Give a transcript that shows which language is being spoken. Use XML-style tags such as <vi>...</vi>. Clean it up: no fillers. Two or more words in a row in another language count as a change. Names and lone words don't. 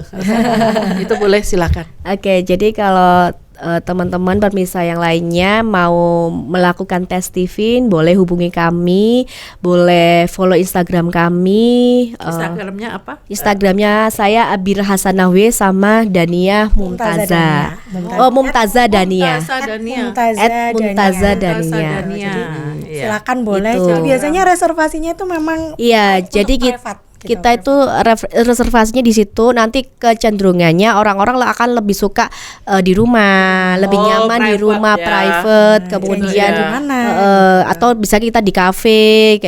<id>Itu boleh silakan. Oke, jadi kalau teman-teman pemirsa yang lainnya mau melakukan tes Steven, boleh hubungi kami, boleh follow Instagram kami. Instagramnya apa? Instagramnya saya Abir Hasanahwe sama Dania Mumtaza. Oh, Mumtaza Dania. Mumtazah Dania. Mumtaza Dania. Dania. Iya. Silakan boleh. Gitu. Jadi biasanya reservasinya itu memang Iya, untuk jadi private gitu. kita itu reservasinya di situ. Nanti kecenderungannya orang-orang akan lebih suka di rumah, lebih nyaman di private rumah, ya. private, Jadi kemudian di mana? atau bisa kita di kafe kayak</id>